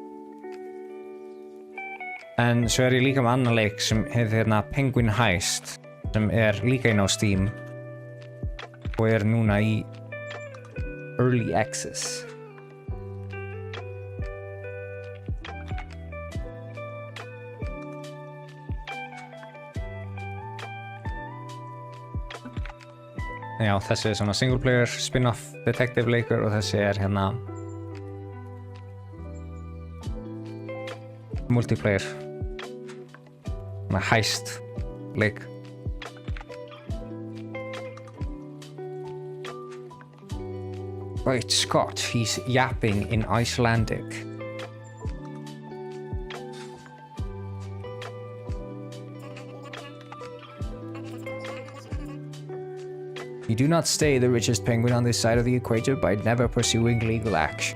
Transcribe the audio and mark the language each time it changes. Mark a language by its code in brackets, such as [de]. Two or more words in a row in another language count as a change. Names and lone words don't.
[is] En svo er ég líka með annan leik sem heitir hérna Penguin Heist sem er líka inn á Steam og er núna í [en] Early Access. [is] Já, þessi er svona [en] single player spin-off detective [is] leikur og þessi er hérna [en] multiplayer heist [is] leik. [en] Right, Scott, he's yapping in Icelandic. You do not stay the richest penguin on this side of the equator by never pursuing legal action.